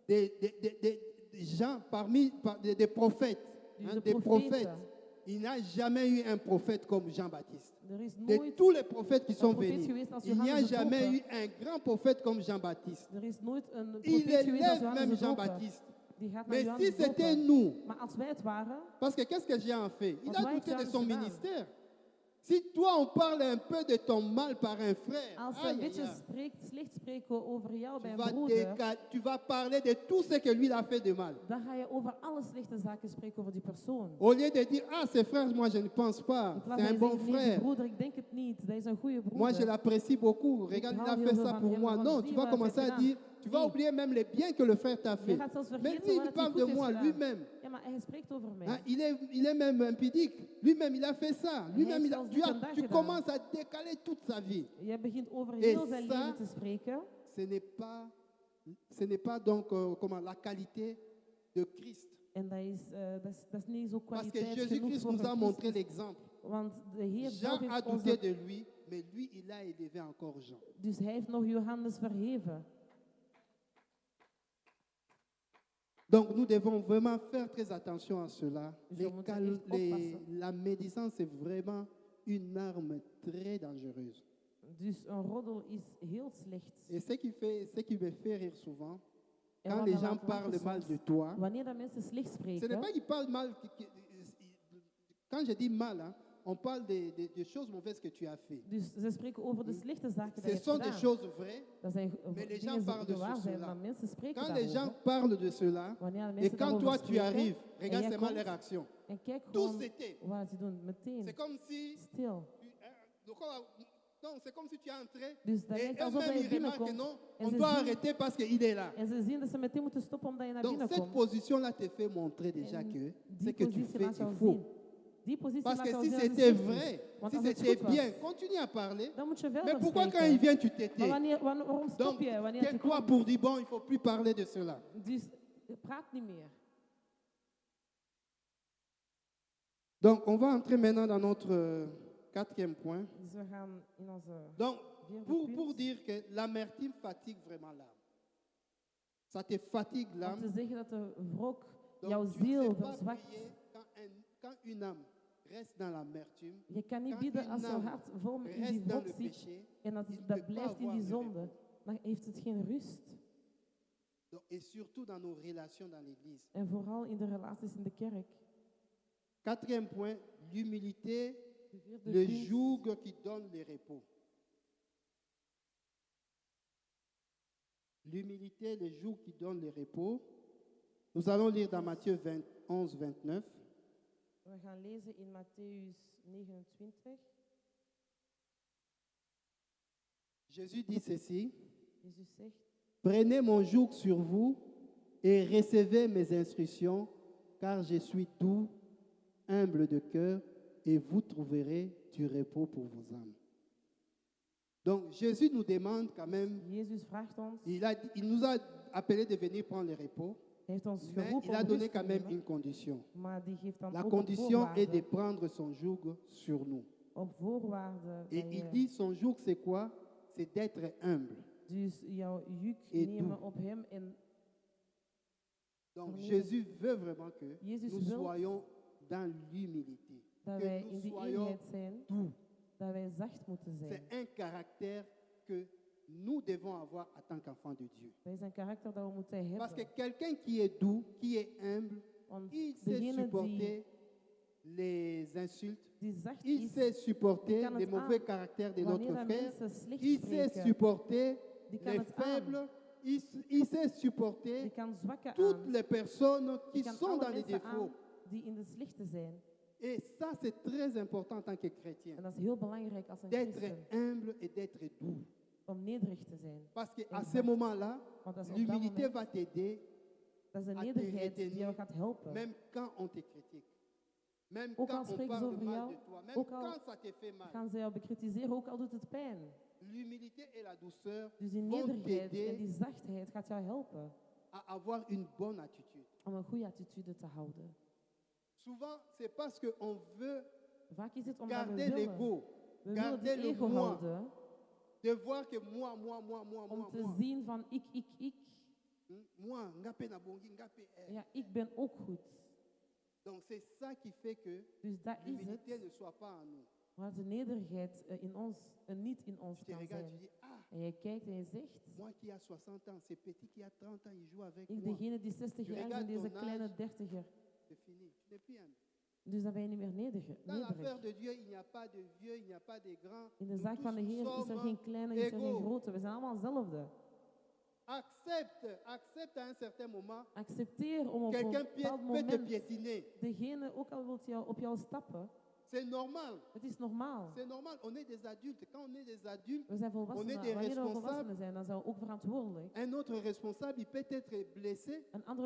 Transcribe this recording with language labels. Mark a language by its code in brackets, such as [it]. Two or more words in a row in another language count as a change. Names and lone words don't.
[fr] Des gens des prophètes, [nl] Dus [fr] hein, de des prophètes. [nl] profeten. [fr] Il n'y a jamais eu un prophète comme Jean-Baptiste. [nl] Er is De nooit [fr] tous les prophètes qui sont [nl] profeet [fr] venus, [nl] geweest als [fr] il n'y a [nl] Johannes de [fr] jamais eu [nl] Doper. [fr] un grand prophète comme Jean-Baptiste. [nl] Er is nooit een [fr] Il [nl] profeet geweest als [fr] élève même [nl] Johannes de Doper. [fr] Jean-Baptiste. [nl] Die gaat naar [fr] Mais [nl] Johannes [fr] si [nl] de [fr] c'était [nl] Doper. [fr] nous, [nl] Maar als wij het waren, [fr] parce que qu'est-ce que Jean a fait? Il [nl] Want [fr] a [nl] wij [fr] douté de [nl] hebben [fr] son [nl] gedaan. [fr] ministère. Si toi, on parle un peu de ton mal par un frère, [nl] als we aïe, een aïe, beetje aïe, slecht spreken over jou bij [fr] tu [nl] een [fr] vas, [nl] broeder, [fr] tu vas parler de tout ce que lui il a fait de mal. [nl] dan ga je over alle slechte zaken spreken over die persoon. [fr] Au lieu de dire, ah, c'est frère, moi je ne pense pas, [nl] In plaats [fr] c'est un [nl] van [fr] bon [nl] je zegt, nee, die [fr] frère. [nl] broeder, ik denk het niet, dat is een goede broeder. [fr] Moi, je l'apprécie beaucoup. Regarde, il [nl] hou [fr] a [nl] heel [fr] fait [nl] veel [fr] ça [nl] van [fr] pour [nl] hem, [fr] moi. [nl] want [fr] Non, [nl] zie [fr] tu [nl] wat [fr] vas [nl] hij [fr] commencer [nl] heeft [fr] à [nl] gedaan. [fr] dire, tu vas [nl] Zie. [fr] oublier même les biens que le frère t'a [nl] Je [fr] fait. [nl] gaat zelfs [fr] Mais [nl] vergeten [fr] lui, [nl] wat [fr] il [nl] hij [fr] parle [nl] goed [fr] de [nl] heeft [fr] moi [nl] gedaan. [fr] lui-même. [nl] Ja, maar hij spreekt over mij. [fr] Hein, il est même impudique. Lui-même, il a fait ça. Lui-même, [nl] heeft zelfs dit vandaag [fr] tu [nl] gedaan. [fr] commences à décaler toute sa vie. [nl] Je begint over [fr] Et [nl] heel zijn [fr] ça, [nl] leven te spreken. [fr] Ce n'est pas donc comment, la qualité de Christ. [nl] En dat is niet zo [fr] Parce que [nl] kwaliteit genoeg [fr] Jésus-Christ [nl] voor [fr] nous a [nl] een [fr] montré [nl] Christus. [fr] l'exemple. [nl] Want de Heer [fr] Jean [nl] zelf [fr] a [nl] heeft [fr] douté [nl] ons... [fr] de lui, mais lui, il a élevé encore Jean. [nl] Dus hij heeft nog Johannes verheven. [fr] Donc nous devons vraiment faire très attention à cela. [nl] Je moet er echt oppassen. [fr] La médisance est vraiment une arme très dangereuse. [nl] Dus een roddel is heel slecht. [fr] Et ce qui me fait rire souvent, [nl] En [fr] quand [nl] wat [fr] les [nl] me [fr] gens [nl] laat lachen [fr] parlent mal [nl] soms, [fr] de toi, [nl] wanneer dat mensen slecht [fr] ce n'est [nl] spreken, [fr] pas qu'ils parlent mal. Quand je dis mal, hein, on parle des choses mauvaises que tu as fait. [nl] dus ze spreken over de slechte zaken die [fr] Ce [nl] je hebt [fr] sont des [nl] gedaan. [fr] choses vraies. [nl] Dat zijn [fr] mais les [nl] dingen [fr] gens parlent [nl] die [fr] de [nl] waar zijn, [fr] cela. [nl] maar mensen spreken [fr] Quand les gens [nl] daarover. [fr] parlent de cela, [nl] Wanneer de [fr] et [nl] mensen [fr] quand [nl] daarover [fr] toi tu [nl] spreken, [fr] arrives, [nl] en [fr] regarde [nl] jij [fr] seulement [nl] komt, [fr] les réactions. [nl] en kijk [fr] Tout [nl] gewoon [fr] c'était. [nl] wat ze doen, meteen. [fr] C'est comme si [nl] Stil. [fr] donc, Donc c'est comme si tu es entré [nl] Dus dat [fr] et [nl] lijkt alsof [fr] eux-mêmes [nl] je [fr] ils remarquent que [nl] binnenkomt [fr] non, on [nl] ze [fr] doit [nl] zien- [fr] arrêter parce qu'il est là. [nl] en ze zien dat ze meteen moeten stoppen omdat je naar [fr] Donc [nl] binnen [fr] cette [nl] komt. [fr] position-là te fait montrer déjà [nl] En [fr] que [nl] die [fr] ce que tu [nl] positie [fr] fais [nl] laat jou [fr] est faux. [nl] zien. Die positie [fr] Parce [nl] laat [fr] que [nl] jou [fr] si [nl] zien dat het [fr] c'était [nl] slecht is. [fr] vrai, [nl] Want [fr] si [nl] als het [fr] c'était [nl] goed was, [fr] bien, continue à parler. [nl] dan moet je [fr] Mais [nl] verder [fr] pourquoi quand [nl] spreken. [fr] il vient, tu t'étais? [nl] Maar waarom stop [fr] Donc, [nl] je wanneer het [fr] tais-toi [nl] komt? [fr] pour dire, bon, il ne faut plus parler de cela. [nl] Dus praat niet meer. [fr] Donc, on va entrer maintenant dans notre quatrième point. [nl] Dus we gaan in onze [fr] Donc, [nl] vierde [fr] pour [nl] punt. [fr] dire que l'amertume fatigue vraiment l'âme. Ça te fatigue [nl] Om [fr] l'âme. [nl] te zeggen dat de wrok [fr] Donc, [nl] jouw [fr] tu ne [nl] ziel [fr] sais pas [nl] verzwakt. [fr] prier quand une âme reste dans l'amertume, [nl] Je kan niet [fr] Quand [nl] bidden [fr] une [nl] als jouw [fr] âme [nl] hart vol in die [fr] reste dans [nl] wrok [fr] le [nl] zit [fr] péché, [nl] en dat, [fr] il ne [nl] dat [fr] peut pas [nl] blijft in [fr] avoir [nl] die [fr] de [nl] zonde, [fr] repos. [nl] dan heeft het geen rust. [fr] Donc, et surtout dans nos relations dans l'Église. [nl] En vooral in de relaties in de kerk. [fr] Quatrième point, l'humilité, [nl] De vierde [fr] le [nl] punt, [fr] joug qui donne le repos. L'humilité, le joug qui donne le repos. Nous allons lire dans Matthieu 11, 29. [nl] We gaan lezen in Matthäus 29. [fr] Jésus dit ceci, [nl] Jezus zegt, [fr] prenez mon joug sur vous et recevez mes instructions, car je suis doux, humble de cœur, et vous trouverez du repos pour vos âmes. Donc Jésus nous demande quand même, [nl] Jezus vraagt ons, [fr] il nous a appelé de venir prendre le repos, [nl] hij heeft ons [fr] mais [nl] geroepen [fr] il a [nl] om [fr] donné [nl] rust te [fr] quand même [nl] nemen, [fr] une condition. [nl] maar die geeft dan [fr] La [nl] ook een [fr] condition est de [nl] voorwaarde. [fr] prendre son joug sur nous. [nl] Op voorwaarde. [fr] Et [nl] dat [fr] il [nl] je [fr] dit son joug c'est quoi? C'est d'être humble. [nl] dus jouw juk [fr] Et [nl] nemen [fr] doux. [nl] op hem en [fr] Donc [nl] Vermeer. [fr] Jésus veut vraiment que [nl] Jezus [fr] nous [nl] wil [fr] soyons dans l'humilité. [nl] dat [fr] Que [nl] wij [fr] nous [nl] in die [fr] soyons [nl] eenheid zijn, [fr] doux. [nl] dat wij zacht moeten zijn. [fr] C'est un caractère que nous devons avoir en tant qu'enfants de Dieu. [nl] Dat is een karakter dat we moeten [fr] Parce que [nl] hebben. [fr] quelqu'un qui est doux, qui est humble, [nl] Want [fr] il sait [nl] degene [fr] supporter les insultes, [nl] die zacht [fr] il [nl] is, [fr] sait supporter [nl] die kan [fr] les [nl] het [fr] mauvais [nl] aan. [fr] caractères de [nl] Wanneer [fr] notre [nl] dat [fr] frère, [nl] mensen slecht [fr] il sait [nl] spreken, [fr] supporter [nl] die kan [fr] les [nl] het aan. [fr] faibles, il sait [nl] Die [fr] supporter [nl] kan zwakken [fr] toutes [nl] aan. [fr] les personnes [nl] Die [fr] qui [nl] kan [fr] sont [nl] alle [fr] dans les [nl] mensen [fr] défauts. [nl] aan die in de slechte zijn. [fr] Et ça, c'est très important en tant que chrétien, [nl] En dat is heel belangrijk als een [fr] d'être [nl] christen, [fr] humble et d'être doux. [nl] om nederig te zijn. [fr] Parce qu'à [nl] Exact. [fr] ce moment-là, [nl] Want dat is op dat [fr] l'humilité [nl] moment, [fr] va t'aider [nl] dat is de [fr] à te [nl] nederigheid die [fr] retenir, [nl] jou gaat helpen. [fr] même quand on te critique. Même [nl] Ook al [fr] quand on [nl] spreken ze [fr] parle [nl] over [fr] mal [nl] jou, [fr] de toi, même [nl] ook al [fr] quand ça te fait mal. [nl] gaan ze jou bekritiseren, ook al doet het pijn. [fr] L'humilité et la douceur [nl] Dus die [fr] vont [nl] nederigheid en [fr] t'aider [nl] die zachtheid gaat jou helpen [fr] à avoir une bonne attitude. [nl] om een goede attitude te houden. [fr] Souvent, c'est parce qu'on veut [nl] Vaak is het omdat we [fr] garder [nl] willen, [fr] l'ego, [nl] we willen [fr] garder [nl] die [fr] le [nl] ego [fr] moi, [nl] houden, [fr] de voir que moi, [nl] om te [fr] moi. [nl] zien van ik. [ln] Moi, ngape na bongi, ngape eh. [nl] Ja, ik ben ook goed. [fr] Donc c'est ça qui fait que [nl] Dus dat is [fr] l'humilité [nl] het, [fr] ne soit pas en nous. [nl] waar de nederigheid in ons, niet in ons [fr] Tu te [nl] kan [fr] regardes, tu [nl] zijn. [fr] dis, ah, [nl] En je kijkt en je zegt, [fr] moi qui a 60 ans, ce petit qui a 30 ans, il joue avec [nl] ik [fr] moi. [nl] degene die 60 [fr] Je [nl] jaar is en [fr] regardes [nl] deze [fr] ton [nl] kleine [fr] âge. [nl] 30er. [fr] C'est fini. Tu n'es plus humble. [nl] Dus dan ben je niet meer nederig. [fr] Dans l'affaire de Dieu, il n'y a pas de vieux, il n'y a pas de grands. [nl] In de [fr] Nous [nl] zaak [fr] tous, [nl] van de [fr] nous [nl] Heer is er [fr] sommes [nl] geen kleine, is er geen [fr] égaux. [nl] grote. We zijn allemaal hetzelfde. [fr] Accepte à un certain moment. [nl] Accepteer om op een [fr] Quelqu'un [nl] bepaald [fr] peut te [nl] moment [fr] piétiner. [nl] degene, ook al wilt jou op jou stappen, [fr] C'est normal. [nl] het is normaal. [fr] C'est normal. On est des adultes. Quand on est des adultes, [nl] We zijn [fr] On [nl] volwassenen. [fr] est des [nl] Wanneer we [fr] responsables. [nl] volwassenen zijn, dan zijn we ook verantwoordelijk. [fr] un autre responsable, il peut être blessé [nl] Een andere